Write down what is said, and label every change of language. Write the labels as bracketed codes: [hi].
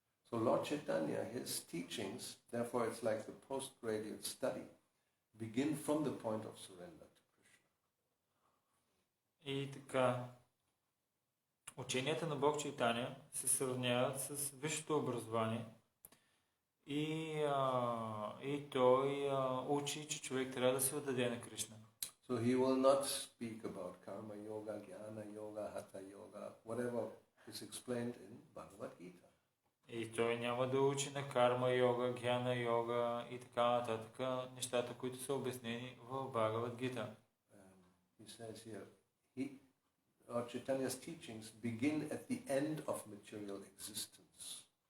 [en] So Lord Chaitanya, his teachings, therefore it's like the postgraduate study, begin from the point of surrender to Krishna. [bg] И така, ученията на Бог Чайтаня се сравняват с висшето образование и той учи, че човек трябва да се отдаде на Кришна. [en] So he will not speak about karma yoga, jnana yoga, hatha yoga, whatever is explained in Bhagavad Gita. [bg] И той няма да учи на карма йога, гьяна йога и така нататък, нещата, които са обяснени в Бхагавад Гита. [en] He says here, Lord Chaitanya's teachings begin at the end of material existence.